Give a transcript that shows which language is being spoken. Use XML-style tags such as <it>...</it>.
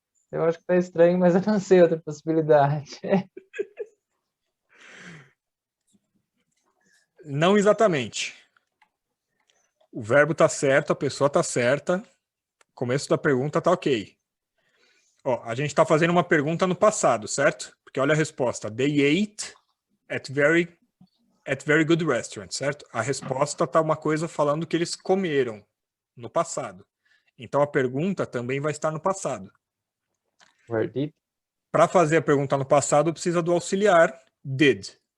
<pt>Eu acho que tá estranho, mas eu não sei outra possibilidade. Não exatamente. O verbo tá certo, a pessoa tá certa. O começo da pergunta tá ok. Ó, a gente tá fazendo uma pergunta no passado, certo? Porque olha a resposta.</pt> <en>They ate at very good restaurant, certo?</en> <pt>A resposta tá uma coisa falando que eles comeram no passado. Então a pergunta também vai estar no passado.</pt> <en>Where did?</en> <pt>Para fazer a pergunta no passado, precisa do auxiliar did.</pt>